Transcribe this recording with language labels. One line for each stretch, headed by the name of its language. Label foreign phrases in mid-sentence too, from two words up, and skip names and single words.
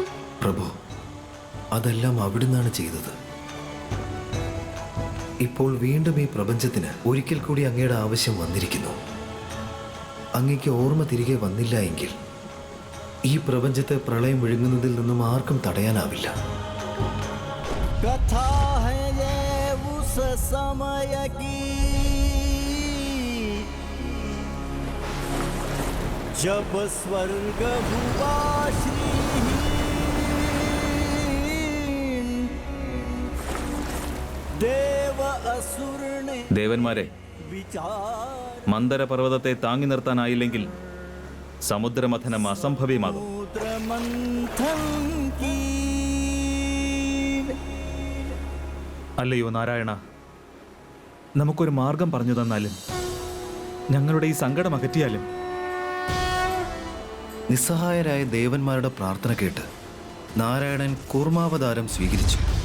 Malayalam: പ്രഭു, അതെല്ലാം അവിടുന്നാണ് ചെയ്തത്. ഇപ്പോൾ വീണ്ടും ഈ പ്രപഞ്ചത്തിന് ഒരിക്കൽ കൂടി അങ്ങയുടെ ആവശ്യം വന്നിരിക്കുന്നു. അങ്ങയ്ക്ക് ഓർമ്മ തിരികെ വന്നില്ല എങ്കിൽ ഈ പ്രപഞ്ചത്തെ പ്രളയം വിഴുങ്ങുന്നതിൽ നിന്നും ആർക്കും തടയാനാവില്ല.
Hindi: कथा है ये उस समय की जब स्वर्ग हुआ श्रीहीन देव असुर ने
Malayalam: ദേവന്മാരെ,
Hindi: विचार
Malayalam: മന്ദരപർവ്വതത്തെ താങ്ങി നിർത്താനായില്ലെങ്കിൽ സമുദ്രമഥനം അസംഭവ്യമാകും.
Hindi: समुद्र मंथन की
Malayalam: അല്ലയോ നാരായണ, നമുക്കൊരു മാർഗം പറഞ്ഞു തന്നാലും, ഞങ്ങളുടെ ഈ സങ്കടം അകറ്റിയാലും. നിസ്സഹായരായ ദേവന്മാരുടെ പ്രാർത്ഥന കേട്ട് നാരായണൻ കൂർമാവതാരം സ്വീകരിച്ചു.